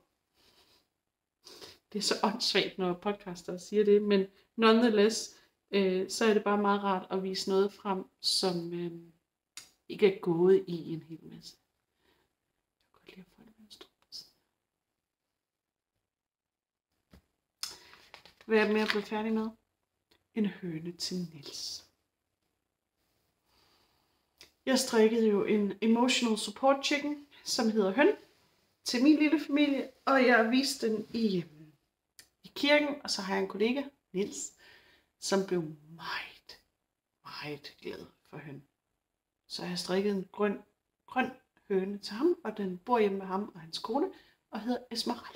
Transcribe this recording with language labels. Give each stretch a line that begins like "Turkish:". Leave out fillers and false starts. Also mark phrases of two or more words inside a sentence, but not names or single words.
Danish: Det er så åndssvagt, når podcaster siger det, men nonetheless, så er det bare meget rart at vise noget frem, som ikke er gået i en hel masse. Jeg kan godt lide at få det med en stor på. Hvad er det mere blevet færdig med? En høne til Niels. Jeg strikkede jo en
English: emotional support chicken,
Danish: som hedder Høn, til min lille familie, og jeg viste den i kirken, og så har jeg en kollega, Niels, som blev meget, meget glad for Høn. Så jeg har strikket en grøn høne til ham, og den bor hjemme med ham og hans kone, og hedder Esmeralda.